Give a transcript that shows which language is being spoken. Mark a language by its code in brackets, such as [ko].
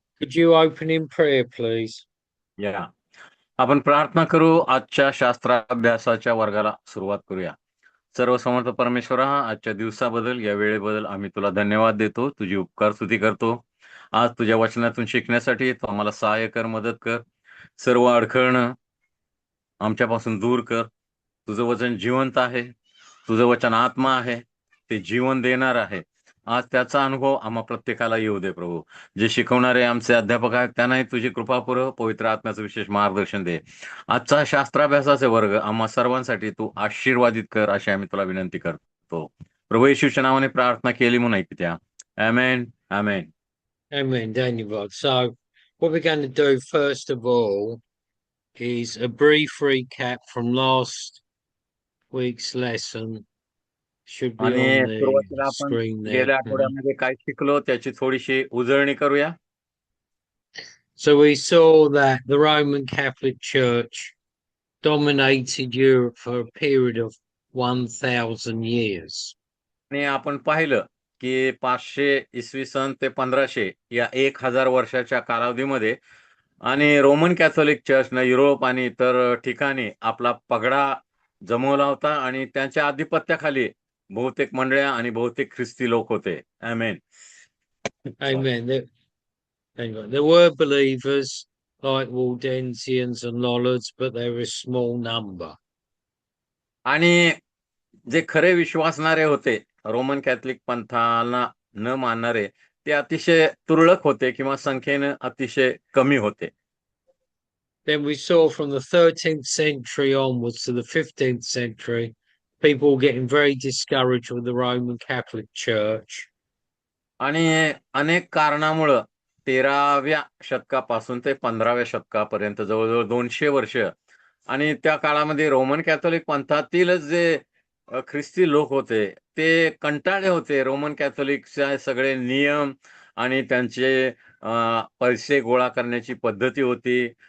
[en] could you open in prayer, please? [mr] या आपण प्रार्थना करू. आजच्या शास्त्राभ्यासाच्या वर्गाला सुरुवात करूया. सर्वसमर्थ परमेश्वरा, आजच्या दिवसाबद्दल, या वेळेबद्दल आम्ही तुला धन्यवाद देतो. तुझी उपकार स्तुती करतो. आज तुझ्या वचनातून शिकण्यासाठी तू आम्हाला सहाय्य कर, मदत कर. सर्व अडखळणं आमच्यापासून दूर कर. तुझं वचन जिवंत आहे, तुझं वचन आत्मा आहे, ते जीवन देणार आहे. आज त्याचा अनुभव आम्हा प्रत्येकाला येऊ दे प्रभू. जे शिकवणारे आमचे अध्यापक आहेत त्यांनाही तुझी कृपा पुरव. पवित्र आत्म्याचं विशेष मार्गदर्शन दे. आजचा शास्त्राभ्यासाचे वर्ग आम्हा सर्वांसाठी तू आशीर्वादित कर, अशी आम्ही तुला विनंती करतो. प्रभू येशूच्या नावाने प्रार्थना केली म्हणून ऐकत्या. आमेन, आमेन. [en] Amen, Daniel. So what we're going to do first of all is a brief recap from last week's lesson. Should be [mr] आणि [en] on the [mr] सुरुवातीला आपण [en] screen there. [mr] गेल्या आठवड्यामध्ये काय शिकलो त्याची थोडीशी उजळणी करूया. [en] So we saw that the Roman Catholic Church dominated Europe for a period of 1,000 years. [mr] आणि आपण पाहिलं की 500 इसवी सन ते 1500 या 1000 वर्षाच्या कालावधीमध्ये आणि रोमन कॅथोलिक चर्चनं युरोप आणि इतर ठिकाणी आपला पगडा जमवला होता आणि त्यांच्या आधिपत्याखाली बहुतेक मंडळ्या आणि बहुतेक ख्रिस्ती लोक होते. आमेन. [en] Amen. There were believers like Waldensians and Lollards, but they were a small number. [mr] आणि जे खरे विश्वासणारे होते, रोमन कॅथलिक पंथाला न मानणारे, ते अतिशय तुरळक होते किंवा संख्येनं अतिशय कमी होते. [en] Then we saw from the 13th century onwards to the 15th century, people getting very discouraged with the Roman Catholic Church. [mr] आणि अनेक कारणामुळं 13व्या शतकापासून ते 15व्या शतकापर्यंत जवळजवळ 200 वर्ष आणि त्या काळामध्ये रोमन कॅथोलिक पंथातीलच जे ख्रिस्ती लोक होते ते कंटाळले होते. रोमन कॅथोलिकचे सगळे नियम आणि त्यांचे पैसे गोळा करण्याची पद्धती होती.